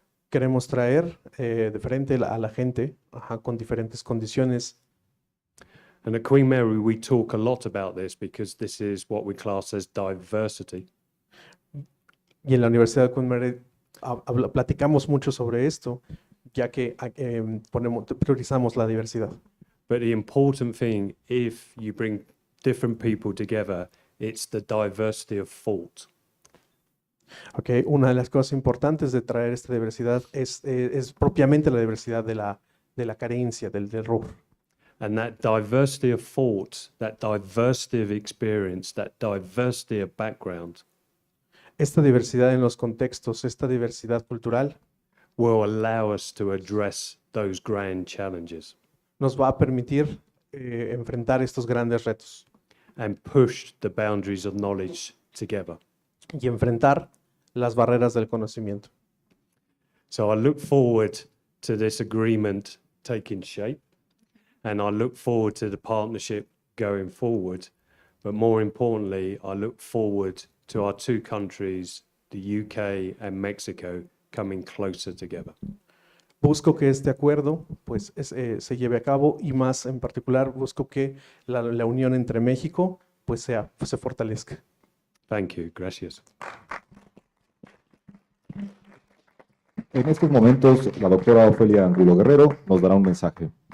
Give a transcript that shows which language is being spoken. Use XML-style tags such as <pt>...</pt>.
<es>Queremos traer de frente a la gente con diferentes condiciones.</es> <en>And at Queen Mary, we talk a lot about this because this is what we class as diversity.</en> <es>Y en la Universidad de Queen Mary platicamos mucho sobre esto, ya que priorizamos la diversidad.</es> <en>But the important thing, if you bring different people together, it's the diversity of thought. Okay.</en> <es>Una de las cosas importantes de traer esta diversidad es propiamente la diversidad de la carencia, del error.</es> <en>And that diversity of thought, that diversity of experience, that diversity of background</en> <es>Esta diversidad en los contextos, esta diversidad cultural,</es> <en>will allow us to address those grand challenges</en> <es>nos va a permitir enfrentar estos grandes retos</es> <en>and push the boundaries of knowledge together.</en> <es>y enfrentar las barreras del conocimiento.</es> <en>So I look forward to this agreement taking shape, and I look forward to the partnership going forward. But more importantly, I look forward to our two countries, the UK and Mexico, coming closer together.</en> <es>Busco que este acuerdo pues, se lleve a cabo y más en particular busco que la unión entre México pues, se fortalezca.</es> <en>Thank you.</en> <es>Gracias. En estos momentos, la doctora Ofelia Angulo Guerrero nos dará un mensaje.</es>